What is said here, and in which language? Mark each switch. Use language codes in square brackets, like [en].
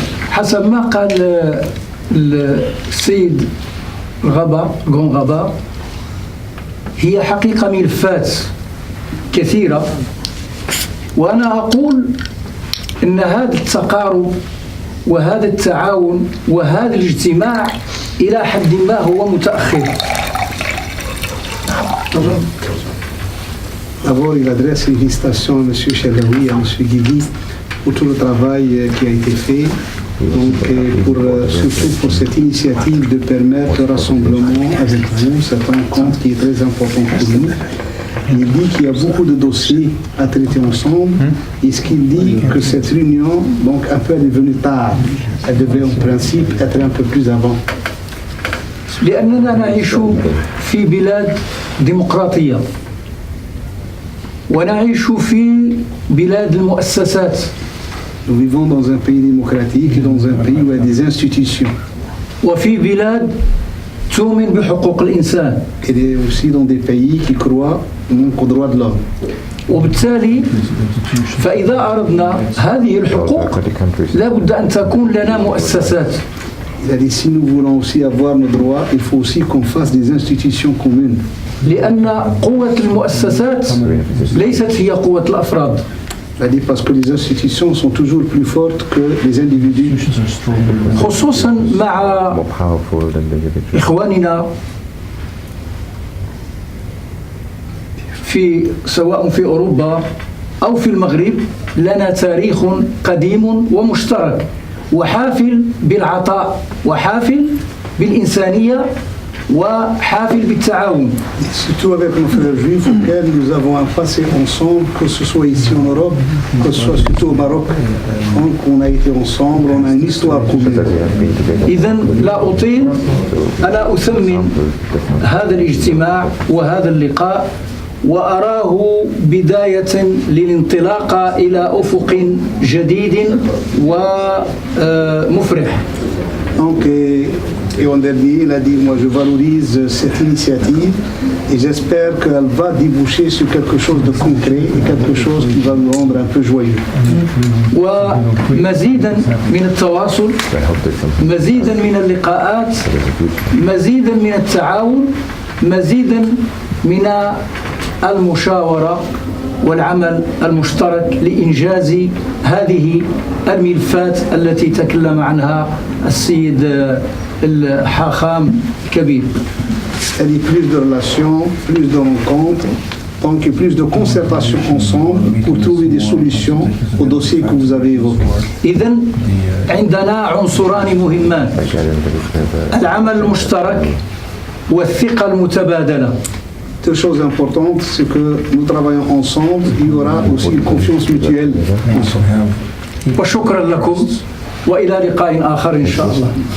[ar] حسب ما قال السيد غابا هي حقيقة ملفات كثيرة، وأنا أقول أن هذا التقارب وهذا التعاون وهذا الاجتماع إلى حد ما هو متأخر. [fr] D'abord, il adresse une félicitation à M. Chalaoui et à M. Guigui pour tout le travail qui a été fait, donc, surtout pour cette initiative de permettre le rassemblement avec vous, cette rencontre qui est très importante pour nous. Il dit qu'il y a beaucoup de dossiers à traiter ensemble, et ce qu'il dit que cette réunion, donc un peu est devenue tard, elle devait en principe être un peu plus avant. [ar] لأننا نعيش في بلاد ديمقراطية ونعيش في بلاد المؤسسات. [fr] Nous vivons dans un pays démocratique et dans un pays où il y a des institutions. [ar] وفي بلاد تؤمن بحقوق الإنسان. [fr] Et aussi dans des pays qui croient aux droits de l'homme. [ar] وبالتالي فإذا أردنا هذه الحقوق لا بد أن تكون لنا مؤسسات. [fr] Il a dit si nous voulons aussi avoir nos droits, il faut aussi qu'on fasse des institutions communes. [ar] لأن قوة المؤسسات ليست هي قوة الأفراد. [fr] Il a dit parce que les institutions sont toujours plus fortes que les individus. [ar] خصوصا مع إخواننا سواء في أوروبا أو في المغرب لنا تاريخ قديم ومشترك وحافل بالعطاء وحافل بالإنسانية وحافل بالتعاون. [fr] Surtout avec nos frères juifs auxquels nous avons un passé ensemble, que ce soit ici en Europe, que ce soit surtout au Maroc. Donc on a été ensemble, on a une histoire commune. [ar] إذن لا أطيل، أنا أثمن هذا الاجتماع وهذا اللقاء وأراه بداية للانطلاق إلى أفق جديد ومفرح. [fr] Donc, et en dernier, il a dit, moi je valorise cette initiative et j'espère qu'elle va déboucher sur quelque chose de concret et quelque chose qui va nous rendre un peu joyeux. [ar] ومزيدا من التواصل، مزيدا من اللقاءات، مزيدا من التعاون، مزيدا من المشاورة والعمل المشترك لإنجاز هذه الملفات التي تكلم عنها السيد الحاخام كبير. [fr] Elle dit plus de relations, plus de rencontres, donc plus de concertation ensemble pour trouver des solutions aux dossiers que vous avez évoqués. [ar] إذن عندنا عنصران مهمان، العمل المشترك والثقة المتبادلة. [fr] Deux choses importantes, c'est que nous travaillons ensemble, il y aura aussi une confiance mutuelle ensemble. [ar] وشكرا لكم وإلى لقاء آخر إن شاء الله.